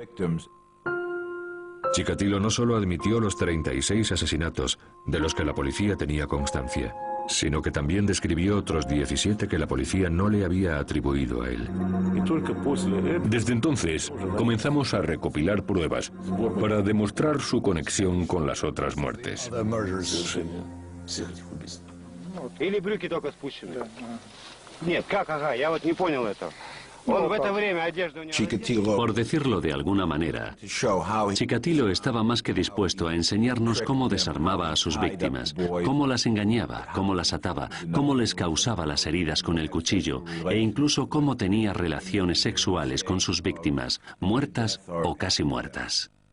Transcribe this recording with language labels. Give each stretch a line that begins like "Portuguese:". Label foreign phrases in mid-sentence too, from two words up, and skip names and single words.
Spanish: Chikatilo no solo admitió los 36 asesinatos de los que la policía tenía constancia, sino que también describió otros 17 que la policía no le había atribuido a él. Desde entonces, comenzamos a recopilar pruebas para demostrar su conexión con las otras muertes.
Russian: Или брюки только спущены? Нет, как, ага, я вот не понял этого. Он в это время одежду не...
Spanish: Por decirlo de alguna manera, Chikatilo estaba más que dispuesto a enseñarnos cómo desarmaba a sus víctimas, cómo las engañaba, cómo las ataba, cómo les causaba las heridas con el cuchillo e incluso cómo tenía relaciones sexuales con sus víctimas, muertas o casi muertas.